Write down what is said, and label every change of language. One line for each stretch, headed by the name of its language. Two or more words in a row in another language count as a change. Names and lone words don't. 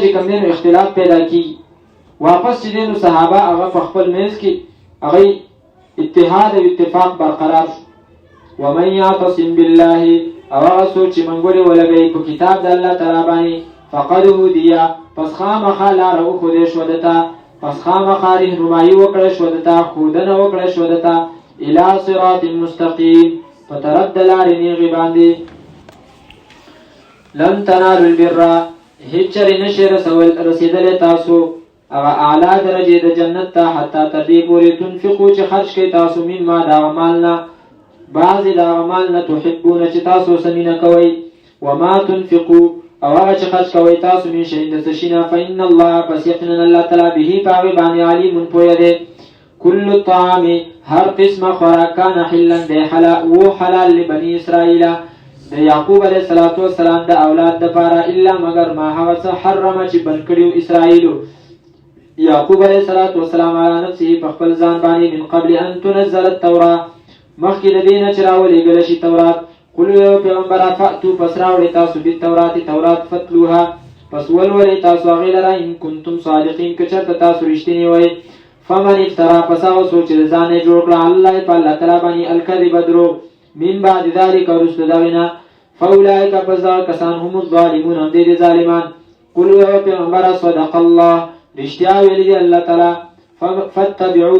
Pashto: چې کوم دی نو اختلاف پیدا کېږي واپس چې دی نو صحابه هغه په خپل منځ کې هغې اتحاد او اتفاق برقرار شو
Arabic: ومن یعتصم بالله
Pashto: او هغه څوک چې منګولې ولګوي په کتاب د الله تعالی باندې
Arabic: فقد هدیه
Pashto: پس خامخا لاره وښودې شوه ده ته پس خامخا رهنمایي وکړه شوه ده ته ښودنه وکړه شوه ده ته
Arabic: الی صراط مستقیم
Pashto: په طرف د لارې نیغې باندې
Arabic: لن تنالوا البر
Pashto: هیڅ چرې نشئ رسېدلی تاسو هغه اعلی درجې د جنت ته حتی تر دې پورې تنفقو چې خرج کوئ تاسو مما د هغه مال نه بعضې د هغه مال نه تحبونه چې تاسو ورسه مینه کوئ
Arabic: وما تنفقو
Pashto: او هغه چې خرج کوئ تاسو
Arabic: من شیء
Pashto: د څه شي نه
Arabic: فإن الله
Pashto: پس یقینا الله تعالی به په هغې باندې علیم پوهه دی
Arabic: کل الطعام
Pashto: هر قسمه خوراک
Arabic: کان حلا
Pashto: دی حلال
Arabic: لبني اسرائیل
Pashto: د یعقوب
Arabic: علیه السلام
Pashto: د اولاد دپاره الا مگر ما هغه څه حرمه چې بند کړي و اسرائیلو یعقوب
Arabic: علیه السلام علی نفسه
Pashto: په خپل ځان باندې
Arabic: من قبل ان تنزل التوراه
Pashto: مخکې د دې نه چې راولېږلی شي تورات قل یو پیغمبره فأتو پس راوړئ تاسو بالتورات تورات فتلوها پس ولولئ تاسو هغې لره
Arabic: ان کنتم صادقین
Pashto: که چېرته تاسو رښتینې وئ
Arabic: فمن افترا
Pashto: پس هغه څوک چې د ځان یې جوړ کړه الله په الله تعالی باندې الکذب دروغ
Arabic: من بعد ذلک
Pashto: وروسته د هغې نه فاولئک پس دغه کسان هم الظالمون هم دی ظالمان قل یو پیغمبره
Arabic: صدق الله
Pashto: رښتیا ویلي دي الله تعالی فاتبعوا